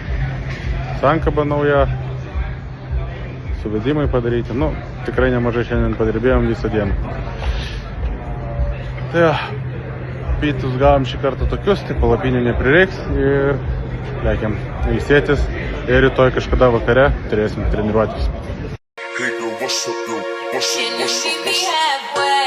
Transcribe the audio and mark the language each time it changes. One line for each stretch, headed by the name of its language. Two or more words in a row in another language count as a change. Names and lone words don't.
Lithuanian: Sankaba nauja, suvedimai padaryti, nu, tikrai nemažai šiandien padirbėjom visą dieną. Tai ja, pietus gavom šį kartą tokius, tai palapinių neprireiks ir lekiam ilsėtis ir rytoj kažkada vakare turėsim treniruotis.
English: Hey, yo, what's up, yo? What's up, what's up, what's up?